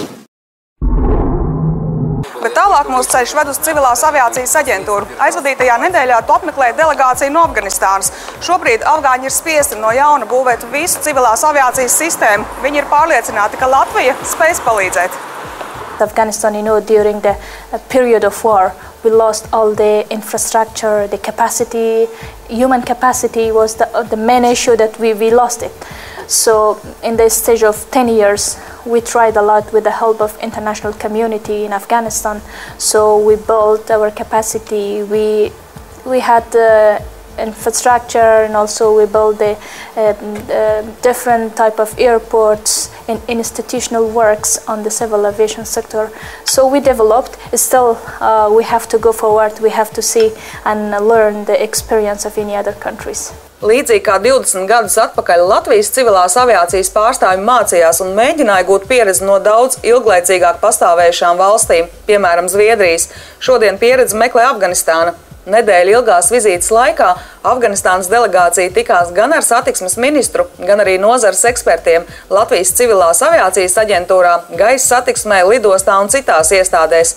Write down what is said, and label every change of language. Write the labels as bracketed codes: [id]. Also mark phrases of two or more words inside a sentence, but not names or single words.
[lv] Bet tālāk mūsu ceļš ved uz Civilās aviācijas aģentūru. Aizvadītajā nedēļā to apmeklēja delegācija no Afganistānas. Šobrīd afgāņi ir spiesti no jauna būvēt visu civilās aviācijas sistēmu. Viņi ir pārliecināti, ka Latvija spēs palīdzēt. [en] Afghanistan, during the period of war, we lost all the infrastructure, the capacity, human capacity was the main issue that we lost it. So in the stage of 10 years, we tried a lot with the help of international community in Afghanistan. So we built our capacity, we had infrastructure, and also we built the different type of airports and institutional works on the civil aviation sector. So we developed. Still, we have to go forward. We have to see and learn the experience of any other countries. [lv] Līdzīgi kā 20 gadus atpakaļ Latvijas civilās aviācijas pārstāvji mācījās un mēģināja gūt pieredzi no daudz ilglaicīgāk pastāvējušām valstīm, piemēram, Zviedrijas. Šodien pieredzi meklē Afganistāna. Nedēļu ilgās vizītes laikā Afganistānas delegācija tikās gan ar satiksmes ministru, gan arī nozares ekspertiem Latvijas civilās aviācijas aģentūrā, gaisa satiksmē, lidostā un citās iestādēs.